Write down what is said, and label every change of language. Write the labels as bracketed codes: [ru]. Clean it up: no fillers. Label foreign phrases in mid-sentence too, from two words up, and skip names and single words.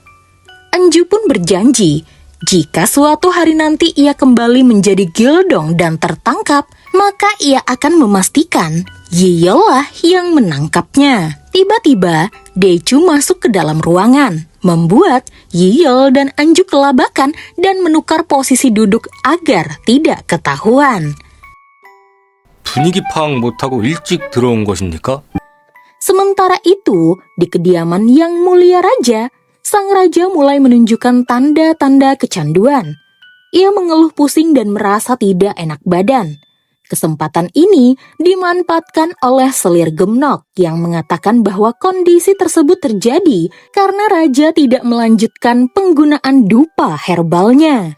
[id] Enju pun berjanji, jika suatu hari nanti ia kembali menjadi Gildong dan tertangkap, maka ia akan memastikan Yiyol lah yang menangkapnya. Tiba-tiba, Dechu masuk ke dalam ruangan, membuat Yiyol dan Enju kelabakan dan menukar posisi duduk agar tidak ketahuan. [ko] 분위기 파악 못하고 일찍 들어온 것입니까? [id] Sementara itu, di kediaman Yang Mulia Raja, sang raja mulai menunjukkan tanda-tanda kecanduan. Ia mengeluh pusing dan merasa tidak enak badan. Kesempatan ini dimanfaatkan oleh selir Gemnok yang mengatakan bahwa kondisi tersebut terjadi karena raja tidak melanjutkan penggunaan dupa herbalnya.